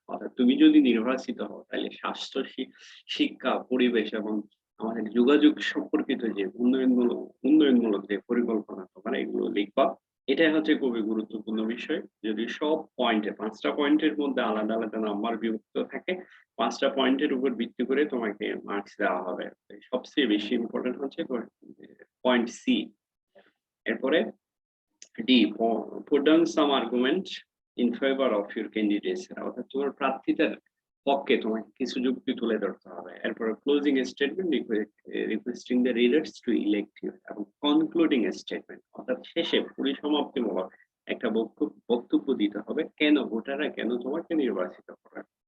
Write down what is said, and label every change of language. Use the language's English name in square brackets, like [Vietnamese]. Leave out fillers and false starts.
[Bangla] অর্থাৎ তুমি যদি নির্বাচিত হও তাহলে স্বাস্থ্য, শিক্ষা, পরিবেশ এবং আমাদের যোগাযোগ সম্পর্কিত যে উন্নয়নমূলক যে পরিকল্পনা তোমার এগুলো লিখবা। এটাই হচ্ছে খুবই গুরুত্বপূর্ণ বিষয়। যদি সব পয়েন্টে 5টা পয়েন্টের মধ্যে আলাদা আলাদা নাম্বার বিভক্ত থাকে, 5টা পয়েন্টের উপর ভিত্তি করে তোমাকে মার্কস দেওয়া হবে। সবচেয়ে বেশি ইম্পর্টেন্ট হচ্ছে পয়েন্ট সি। এরপরে D, [English] put down some argument in favor of your candidacy। [Bangla] অর্থাৎ তোমার প্রার্থীতার পক্ষে তোমাকে কিছু যুক্তি তুলে ধরতে হবে। এরপরে closing statement, [English] requesting the readers to elect you, [Bangla] এবং কনক্লুডিং স্টেটমেন্ট অর্থাৎ শেষে পরিসমাপ্তিমূলক একটা বক্তব্য দিতে হবে কেন ভোটাররা কেন তোমাকে নির্বাচিত করে।